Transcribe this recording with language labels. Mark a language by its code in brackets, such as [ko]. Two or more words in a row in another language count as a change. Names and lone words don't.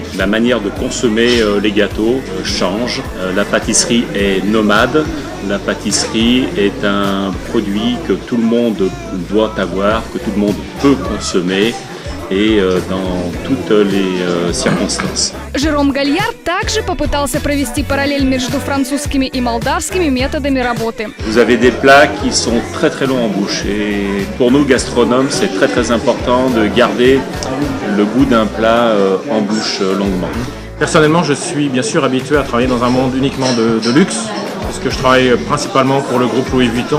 [fr] La manière de consommer les gâteaux change. La pâtisserie est nomade. La pâtisserie est un produit que tout le monde doit avoir, que tout le monde peut consommer, et dans toutes les circonstances. [ru] Жером Гальярд также попытался провести параллель между французскими и молдавскими методами работы. [fr] Vous avez des plats qui sont très très longs en bouche, et pour nous gastronomes, c'est très très important de garder le goût d'un plat en bouche longuement. Personnellement, je suis bien sûr habitué à travailler dans un monde uniquement de luxe, parce que je travaille principalement pour le groupe Louis Vuitton.